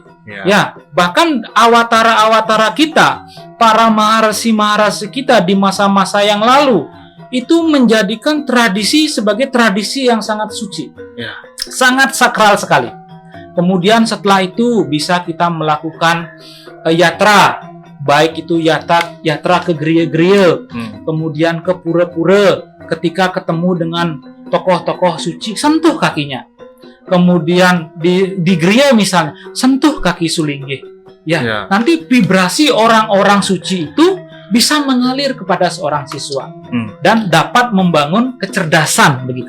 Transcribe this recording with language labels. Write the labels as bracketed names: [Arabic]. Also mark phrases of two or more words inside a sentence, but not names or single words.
[Indonesian] Ya, bahkan awatara-awatara kita, para maharsi-maharsi kita di masa-masa yang lalu, itu menjadikan tradisi sebagai tradisi yang sangat suci. Sangat sakral sekali. Kemudian setelah itu bisa kita melakukan yatra, baik itu yatra ke geria-geria, kemudian ke pura-pura, ketika ketemu dengan tokoh-tokoh suci, sentuh kakinya. Kemudian di gereja misalnya, sentuh kaki Sulinggih. Nanti vibrasi orang-orang suci itu bisa mengalir kepada seorang siswa dan dapat membangun kecerdasan begitu.